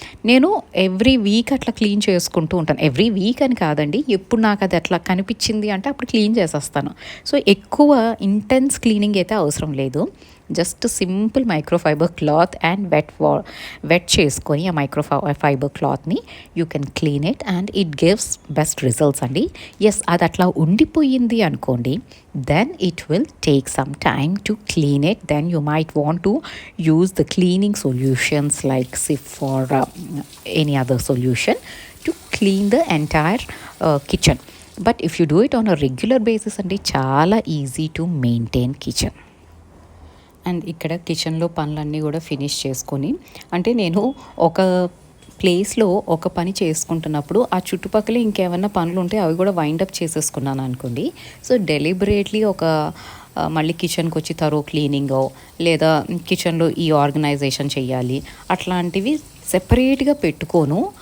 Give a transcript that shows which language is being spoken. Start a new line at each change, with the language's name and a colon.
Telugu: నేను every week అట్లా clean చేసుకుంటూ ఉంటాను. ఎవ్రీ వీక్ అని కాదండి, ఎప్పుడు నాకు అది అట్లా కనిపించింది అంటే అప్పుడు క్లీన్ చేసేస్తాను. సో ఎక్కువ ఇంటెన్స్ క్లీనింగ్ అయితే అవసరం లేదు.
English: just simple microfiber cloth and wet
Telugu: చేసుకొని ఆ
English: Microfiber క్లాత్ని you can clean it and it gives best results అండి.
Telugu: ఎస్, అది అట్లా ఉండిపోయింది అనుకోండి,
English: then it will take some time to clean it. Then you might want to use the cleaning solutions like Cif or any other solution to clean the entire kitchen. But if you do it on a regular basis, and it's chala easy to maintain kitchen.
Telugu: And ఇక్కడ కిచెన్లో పనులన్నీ కూడా finish చేసుకొని, అంటే నేను ఒక ప్లేస్లో ఒక పని చేసుకుంటున్నప్పుడు ఆ చుట్టుపక్కల ఇంకేమన్నా పనులు ఉంటే అవి కూడా వైండప్ చేసేసుకున్నాను అనుకోండి. సో డెలిబరేట్లీ మళ్ళీ కిచెన్కి వచ్చి తరో క్లీనింగో లేదా కిచెన్లో ఈ ఆర్గనైజేషన్ చేయాలి అట్లాంటివి సెపరేట్గా పెట్టుకోను.